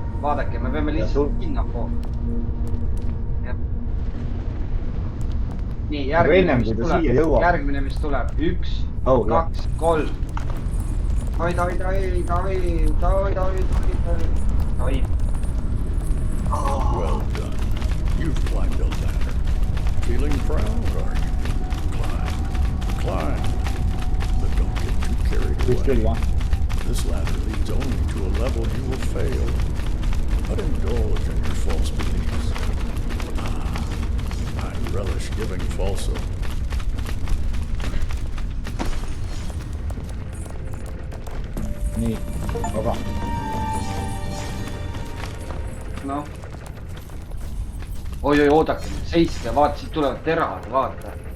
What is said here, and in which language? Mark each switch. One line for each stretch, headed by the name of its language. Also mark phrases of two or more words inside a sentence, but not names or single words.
Estonian: Vaadake, me peame lihtsalt sinna poole. Nii, järgmine, mis tuleb. 1, 2, 3. Davai.
English: Well done. You've climbed a ladder. Feeling proud, are you? Climb. But don't get too carried Just away.
Estonian: küll, jah.
English: This ladder leads only to a level you will fail. But indulge in your false beliefs. I relish giving falso.
Estonian: Nii, vaba. noh. Oi, oodake, seiske, vaata, siit tulevad teravad, vaata.